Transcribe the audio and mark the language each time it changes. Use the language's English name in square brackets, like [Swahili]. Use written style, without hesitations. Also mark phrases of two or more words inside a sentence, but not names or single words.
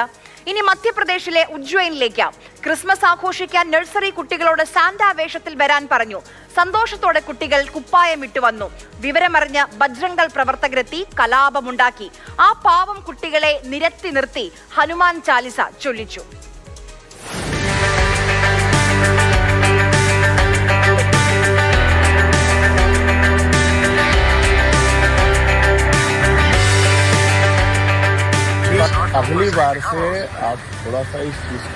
[Malayalam] ഇനി മധ്യപ്രദേശിലെ ഉജ്ജയിനിലേക്ക്. ക്രിസ്മസ് ആഘോഷിക്കാൻ നഴ്സറി കുട്ടികളോട് സാന്റാ വേഷത്തിൽ വരാൻ പറഞ്ഞു. സന്തോഷത്തോടെ കുട്ടികൾ കുപ്പായമിട്ട് വന്നു. വിവരമറിഞ്ഞ് ബജ്രംഗൾ പ്രവർത്തകരെത്തി കലാപമുണ്ടാക്കി. ആ പാവം കുട്ടികളെ നിരത്തി നിർത്തി ഹനുമാൻ ചാലിസ ചൊല്ലിച്ചു. [Hindi] अगली बार से आप थोड़ा सा इस चीज को